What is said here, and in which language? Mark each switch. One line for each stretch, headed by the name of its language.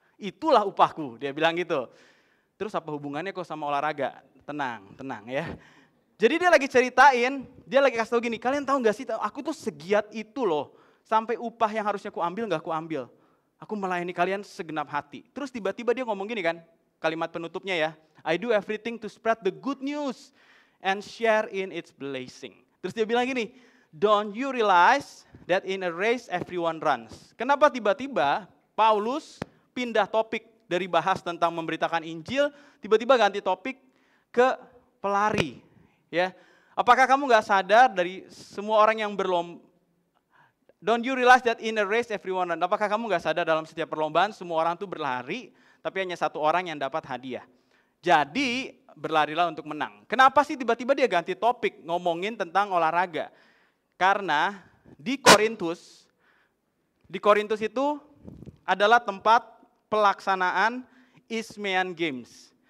Indonesian: Itulah upahku, dia bilang gitu. Terus apa hubungannya kok sama olahraga? Tenang ya. Jadi dia lagi ceritain, dia lagi kasih tau gini, kalian tahu gak sih, aku tuh segiat itu loh. Sampai upah yang harusnya aku ambil gak aku ambil. Aku melayani kalian segenap hati. Terus tiba-tiba dia ngomong gini kan, kalimat penutupnya ya.
English: I do everything to spread the good news and share in its blessing.
Indonesian: Terus dia bilang gini,
English: don't you realize that in a race everyone runs.
Indonesian: Kenapa tiba-tiba Paulus pindah topik dari bahas tentang memberitakan Injil, tiba-tiba ganti topik ke pelari. Ya, apakah kamu nggak sadar dari semua orang yang berlomba?
English: Don't you realize that in a race everyone run?
Indonesian: Apakah kamu nggak sadar dalam setiap perlombaan semua orang tuh berlari, tapi hanya satu orang yang dapat hadiah. Jadi berlarilah untuk menang. Kenapa sih tiba-tiba dia ganti topik ngomongin tentang olahraga? Karena di Korintus itu adalah tempat pelaksanaan Isthmian Games.